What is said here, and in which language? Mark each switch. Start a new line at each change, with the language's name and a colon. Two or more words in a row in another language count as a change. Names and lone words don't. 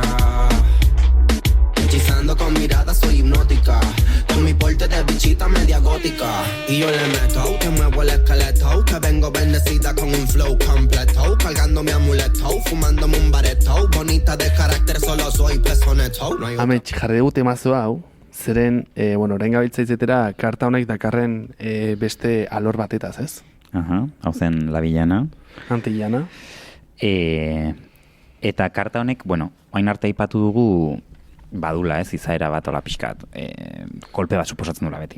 Spanish: Hechizando con mirada, soy hipnótica. Con mi porte de bichita media gótica. Y yo le meto, que muevo el esqueleto. Que vengo bendecida con un flow completo. Cargando mi amuleto, fumándome un bareto. Bonita de carácter, solo soy personeto.
Basque: Amets, jarri dugu temazo hau, zeren, orain gabiltza izetera, karta honek dakarren beste alor batetaz, ez? Hau zen La Villana. Antillana. Eta karta honek, oain arte aipatu dugu, badula ez, izaera bat ola pixkat, kolpe bat suposatzen dula beti.